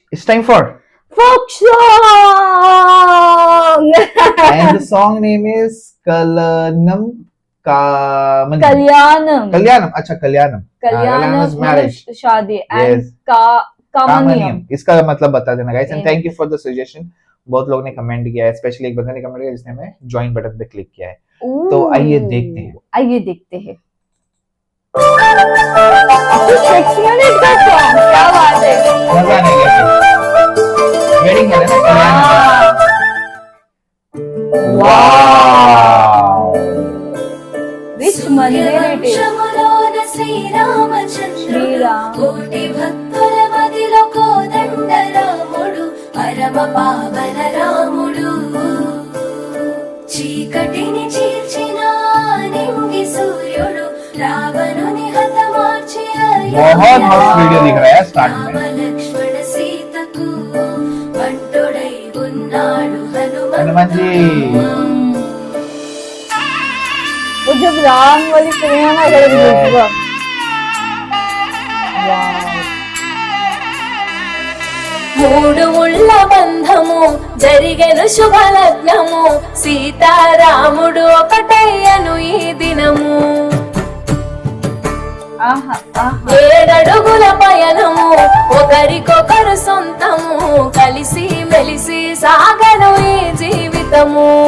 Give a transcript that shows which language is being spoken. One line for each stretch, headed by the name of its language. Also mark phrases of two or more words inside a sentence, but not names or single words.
English: It's time for folk song. and the song name is Kalyanam Kamani. Kalyanam. अच्छा Kalyanam. Kalyanam's marriage.
Hindi: शादी
English: Yes. and कामनियम.
Hindi: इसका मतलब बता देना guys and
English: Yeah. thank you for the suggestion.
Hindi: बहुत लोगों ने कमेंट किया है, स्पेशली एक बंदे ने कमेंट किया जिसने हमें
English: join button
Hindi: पे क्लिक किया है. तो आइए देखते हैं. आइए देखते हैं. 6 minutes का song, क्या बात है. मजा नहीं गया. वेडिंग है ना कल्याण. वाव.
English: Which मंदिर it is?
Telugu: శ్రీరామ కోటి భక్తుల మదిలో కోదండ రాముడు పరమ పావన రాముడు చీకటిని చీల్చిన నింగి సూర్యుడు రావణుని హతమార్చి
Hindi: बहुत मस्त वीडियो दिख रहा है स्टार्ट में.
Telugu: లక్ష్మణ సీతకు వంటుడై ఉన్నాడు
Hindi: हनुमान जी. वो जब राम वाली फिल्म है ना अगर देखूंगा.
Telugu: మూడు ముళ్ళ బంధము జరిగెను శుభలగ్నము సీతారాముడు ఒకటయ్యను ఈ దినము ఏడడుగుల పయనము ఒకరికొకరు సొంతము కలిసి మెలిసి సాగను ఈ జీవితము